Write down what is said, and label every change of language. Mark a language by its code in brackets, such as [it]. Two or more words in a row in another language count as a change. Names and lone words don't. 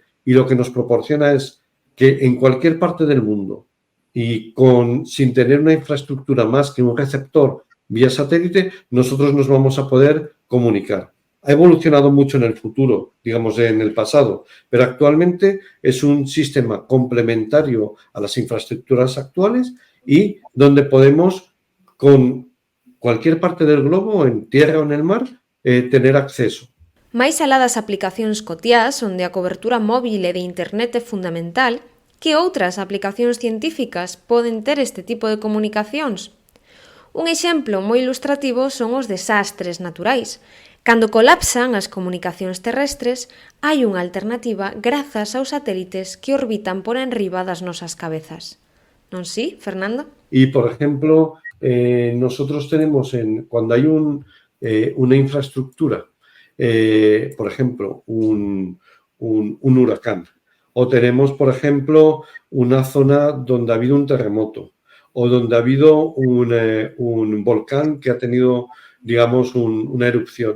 [es] Y lo que nos proporciona es que en cualquier parte del mundo y sin tener una infraestructura más que un receptor vía satélite, nosotros nos vamos a poder comunicar. Ha evolucionado mucho en el futuro, digamos en el pasado, pero actualmente es un sistema complementario a las infraestructuras actuales y donde podemos, con cualquier parte del globo, en tierra o en el mar, tener acceso. [gl] Máis alá das aplicacións cotiás, onde a cobertura móvil e de internet é fundamental, que outras aplicacións científicas poden ter este tipo de comunicacións? Un exemplo moi ilustrativo son os desastres naturais. Cando colapsan as comunicacións terrestres, hai unha alternativa grazas aos satélites que orbitan por enriba das nosas cabezas. ¿Non sí, Fernando? [es] Y, por ejemplo, nosotros tenemos, cuando hay una infraestructura, por ejemplo, un huracán, o tenemos, por ejemplo, una zona donde ha habido un terremoto, o donde ha habido un volcán que ha tenido, digamos, una erupción.